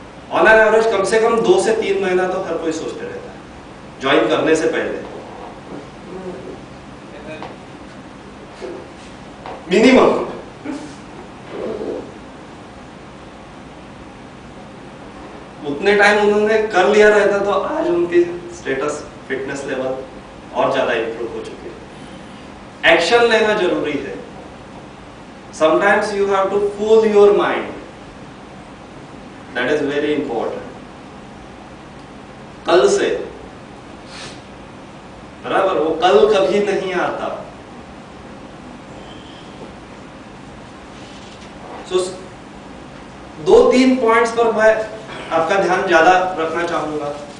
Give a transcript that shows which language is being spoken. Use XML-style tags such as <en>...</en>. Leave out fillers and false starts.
<hi>On an average कम से कम 2 से 3 महीना तो हर कोई सोचते रहता है ज्वाइन करने से पहले, मिनिमम। उतने टाइम उन्होंने कर लिया रहता तो आज उनकी स्टेटस, फिटनेस लेवल और ज्यादा इंप्रूव हो चुके हैं। एक्शन लेना जरूरी है।</hi> <en>Sometimes you have to fool your mind. That is very important.</en> <hi>कल से, बराबर, वो कल कभी नहीं आता। So 2-3 पॉइंट्स पर मैं आपका ध्यान ज्यादा रखना चाहूंगा।</hi>